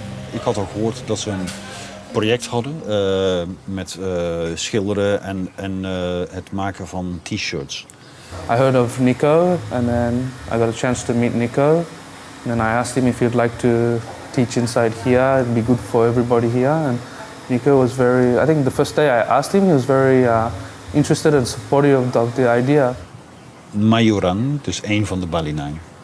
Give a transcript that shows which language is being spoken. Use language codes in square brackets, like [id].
[nl] Ik had ook gehoord dat ze een project hadden met schilderen en het maken van t-shirts. [en] I heard of Nico and then I got a chance to meet Nico. And then I asked him if he'd like to teach inside here. It'd be good for everybody here. And Nico was very, I think the first day I asked him, he was very interested and supportive of the idea. [nl] Myuran, dus één van de Bali Nine.